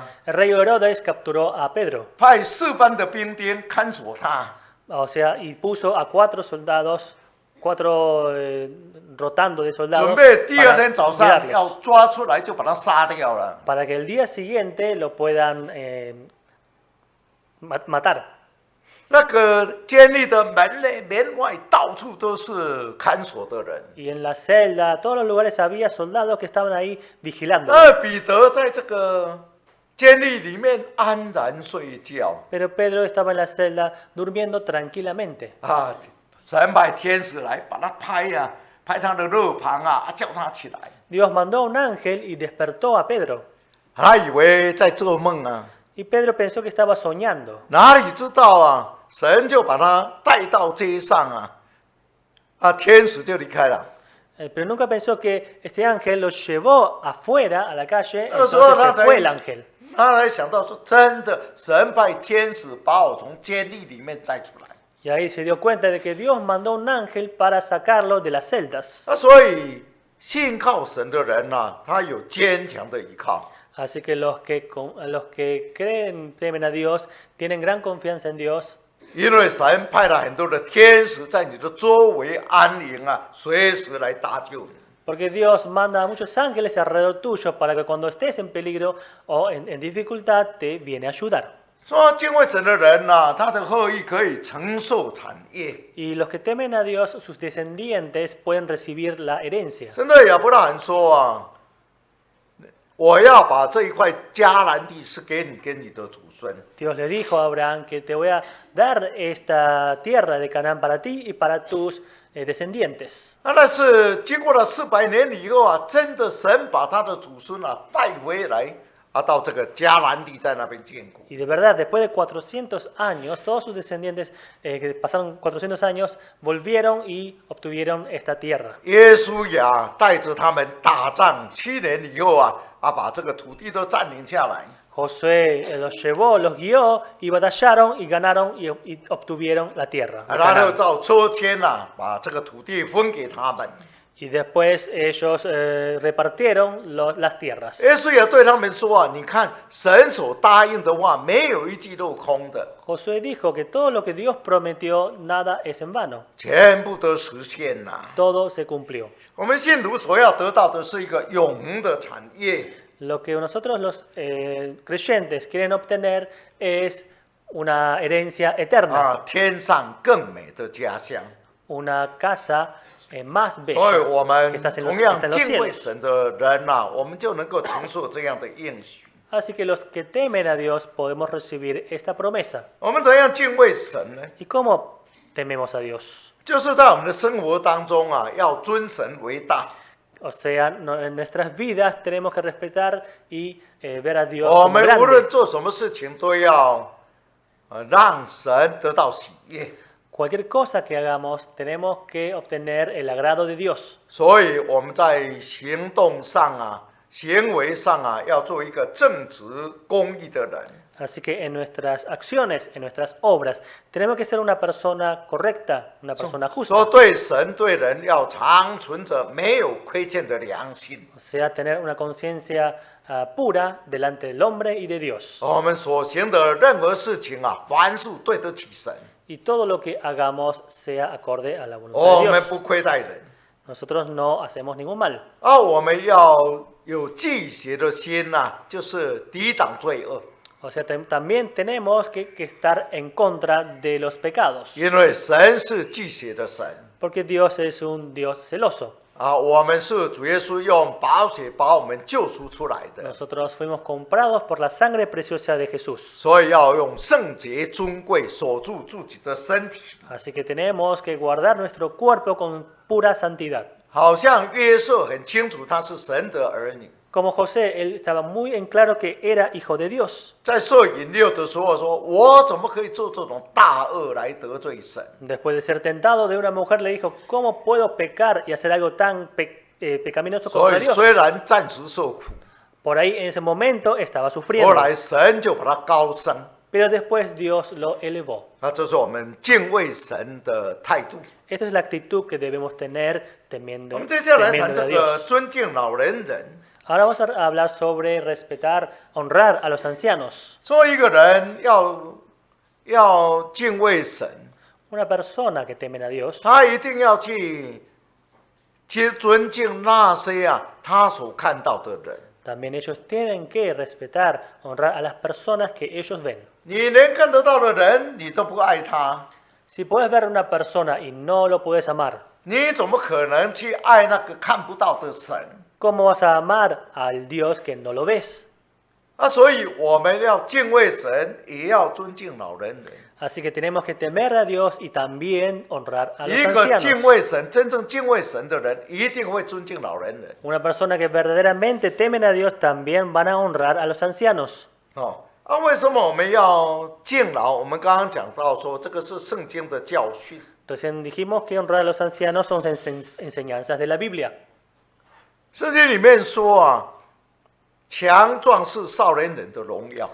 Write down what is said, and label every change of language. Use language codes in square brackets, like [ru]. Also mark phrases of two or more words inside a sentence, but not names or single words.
[es] El rey Herodes capturó a Pedro, [zh] 派4班的兵丁看守他。 [es] o sea, y puso a 4 soldados, 4 rotando de [zh] 准 [es] soldados [zh] 备第二 [es] para [zh] 天早上 [es] cuidarles, [zh] 要抓出来就把他杀掉了。 [es] para que el día siguiente lo puedan matar. [zh] 那个监狱的门内门外到处都是看守的人。 [es] Y en la celda, todos los lugares había soldados que estaban ahí vigilando. [zh] 彼得在这个监狱里面安然睡觉。 [es] Pero Pedro estaba en la celda durmiendo tranquilamente. [zh] 神派天使来把他拍他的肋旁叫他起来。 [es] Dios mandó a un ángel y despertó a Pedro. [zh] 他以为在做梦 [es] Y Pedro pensó que estaba soñando. [zh] 哪里知道神就把他带到街上天使就离开了。 [es] Pero nunca pensó que este ángel lo llevó afuera a la calle, [zh] 那时候 [es] entonces [zh] 他 [es] se fue el ángel. [zh] 才想到说，真的，神派天使把我从监狱里面带出来。 [es] Y ahí se dio cuenta de que Dios mandó un ángel para sacarlo de las celdas. [zh] 所以信靠神的人他有坚强的依靠。 [es] Así que los que creen, temen a Dios, tienen gran confianza en Dios. [zh] 因为神派了很多的天使在你的周围安营随时来搭救你。 [es] Porque Dios manda a muchos ángeles alrededor tuyo para que cuando estés en peligro o en dificultad te viene a ayudar. [zh] 说敬畏神的人他的后裔可以承受产业。 [es] Y los que temen a Dios, sus descendientes pueden recibir la herencia. [zh] 神对亚伯拉罕说我要把这一块迦南地是给你跟你的祖孙。 [es] Dios le dijo a Abraham que te voy a dar esta tierra de Canaán para ti y para tus descendientes. [zh] 但是经过了400年以后啊，真的神把他的祖孙啊带回来啊，到这个迦南地，在那边建国。 [es] Y de verdad, después de 400 años, todos sus descendientes que pasaron 400 años volvieron y obtuvieron esta tierra. [zh] 耶稣呀带着他们打仗7年以后啊，把这个土地都占领下来。 [es] Josué los llevó, los guió y batallaron y ganaron y obtuvieron la tierra. [zh] 然后照抽签啊，把这个土地分给他们。 [es] Y después ellos repartieron las tierras. [zh] 耶稣也对他们说啊，你看神所答应的话，没有一句落空的， [es] Josué dijo que todo lo que Dios prometió, nada es en vano. [zh] 全部都实现了。 [es] Todo se cumplió. [zh] 我们信徒所要得到的是一个永恒的产业。 [es] Lo que nosotros los creyentes quieren obtener es una herencia eterna, [zh] 啊，天上更美的家乡。 [es] una casa más [zh] 所以 [es] bella [zh] 我们 [es] que está en [zh] 同 [es] los [zh] 样敬畏 [es] cielos. [zh] 神的人呐、我们就能够承受这样的应许。 [es] Así que los que temen a Dios podemos recibir esta promesa. [zh] 我们怎样敬畏神呢？ [es] ¿Y cómo tememos a Dios? [zh] 就是在我们的生活当中啊，要尊神为大。 [es] O sea, en nuestras vidas tenemos que respetar y ver a Dios [zh] 我 [es] como [zh] 们无论 [es] grande. [zh] 做什么事情，都要让神得到喜悦。 [es] Cualquier cosa que hagamos tenemos que obtener el agrado de Dios. [zh] 所以我们在行动上啊、行为上啊，要做一个正直、公义的人。 [es] Así que en nuestras acciones, en nuestras obras, tenemos que ser una persona correcta, una persona [zh] 说 [es] justa. [zh] 对神对人要常存着没有亏欠的良心。 [es] O sea, tener una conciencia pura delante del hombre y de Dios. [zh] 我们所行的任何事情啊，凡事对得起神， [es] Y todo lo que hagamos sea acorde a la voluntad [zh] 我 [es] de [zh] 们 [es] Dios. [zh] 不亏待人。 [es] Nosotros no hacemos ningún mal. [zh] 我们要有忌邪的心呐、就是抵挡罪恶。 [es] O sea, también tenemos que estar en contra de los pecados. [zh] 因为神是忌邪的神 [es] Porque Dios es un Dios celoso. [zh] 我们是主耶稣用宝血把我们救赎出来的， [es] Nosotros fuimos comprados por la sangre preciosa de Jesús. [zh] 所以要用圣洁尊贵守住自己的身体。 [es] Así que tenemos que guardar nuestro cuerpo con pura santidad. [zh] 好像约瑟很清楚他是神的儿女， [es] Como José, él estaba muy en claro que era hijo de Dios. [zh] 在受引诱的时候说：“我怎么可以做这种大恶来得罪神？” [es] Después de ser tentado de una mujer, le dijo, ¿cómo puedo pecar y hacer algo tan pecaminoso [zh] 所 [es] contra [zh] 以 [es] Dios? [zh] 虽然暂时受苦， [es] Por ahí en ese momento estaba [zh] 后 [es] sufriendo, [zh] 来神就把他高升。 [es] pero después Dios lo elevó. [zh] 这是我们敬畏神的态度。 [es] Esta es la actitud que debemos tener [zh] 我 [es] temiendo, [zh] 们接下来谈 [es] temiendo [zh] 这 [es] a [zh] 个 [es] Dios. [zh] 尊敬老年人。 [es] Ahora vamos a hablar sobre respetar, honrar a los ancianos. [zh] 做一个人要敬畏神， [es] Una persona que temen a Dios [zh] 他一定要去尊敬那些他所看到的人。 [es] también ellos tienen que respetar, honrar a las personas que ellos ven. [zh] 你连看得到的人你都不爱他， [es] Si puedes ver a una persona y no lo puedes amar, [zh] 你怎么可能去爱那个看不到的神？ [es] ¿cómo vas a amar al Dios que no lo ves? [zh] 所以我们要敬畏神，也要尊敬老人人。 [es] Así que tenemos que temer a Dios y también honrar a los [zh] 一个敬 [es] ancianos. [zh] 畏神、真正敬畏神的人，一定会尊敬老人人。 [es] Una persona que verdaderamente temen a Dios también van a honrar a los ancianos. [zh] 为什么我们要敬老？我们刚刚讲到说，这个是圣经的教训。 [es] Recién dijimos que honrar a los ancianos son enseñanzas de la Biblia. [zh] 圣经里面说强壮是少年人的荣耀。